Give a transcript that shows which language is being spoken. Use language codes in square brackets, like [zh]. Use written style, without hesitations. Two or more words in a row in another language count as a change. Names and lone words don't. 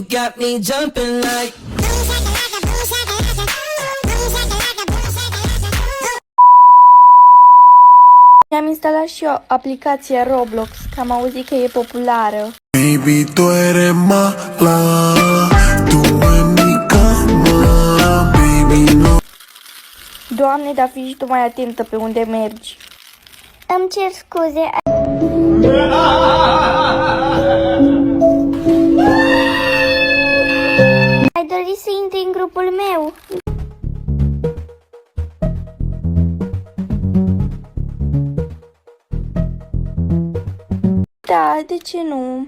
[en] got me jumping like. [ro] Mi-am instalat și eu aplicația Roblox, că am auzit că e populară. [es] Baby, tu eres mala, tu en mi cama, baby, no. [ro] Doamne, dar fii și tu mai atentă pe unde mergi. Îmi cer scuze. Ai dori să intri în grupul meu? Da, de ce nu?